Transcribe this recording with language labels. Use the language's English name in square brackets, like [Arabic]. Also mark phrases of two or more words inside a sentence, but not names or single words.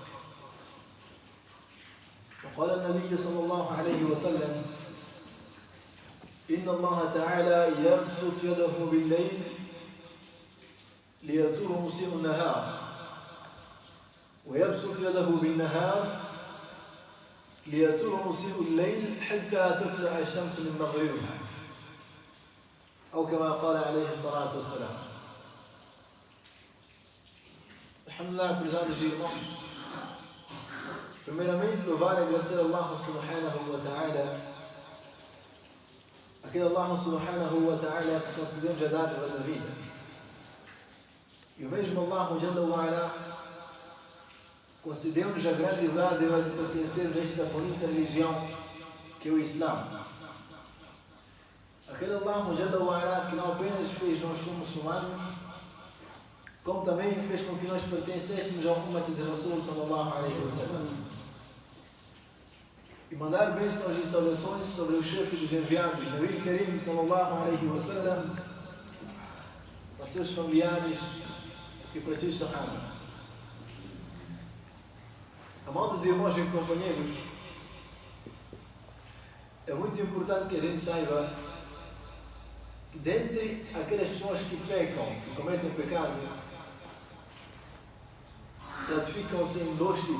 [Arabic] وقال النبي صلى الله عليه وسلم: إن الله تعالى يبسط يده بالليل ليتوب مسيء النهار، ويبسط يده بالنهار ليتوب مسيء الليل حتى تطلع الشمس من مغربها، أو كما قال عليه الصلاة والسلام. [Portuguese] Alhamdulillah, prezados irmãos, primeiramente louvar e agradecer a Allah [Arabic] سبحانه وتعالى, [Portuguese] aquele Allah [Arabic] سبحانه وتعالى [Portuguese] que concedemos a dádiva da vida. E o mesmo Allah [Arabic] جل وعلا [Portuguese] concedeu-nos a grande dádiva de pertencer a esta bonita religião que é o Islã. Aquele Allah [Arabic] جل وعلا [Portuguese] que não apenas fez nós como muçulmanos, como também fez com que nós pertencêssemos ao Ummat de [Arabic] رسول صلى الله عليه وسلم. [Portuguese] E mandar bênçãos e saudações sobre o chefe dos enviados, [Arabic] نبي كريم صلى الله عليه وسلم, [Portuguese] para seus familiares e para seus sahabas. Amados irmãos e companheiros, é muito importante que a gente saiba que dentre aquelas pessoas que pecam, que cometem pecado, classificam-se em dois tipos.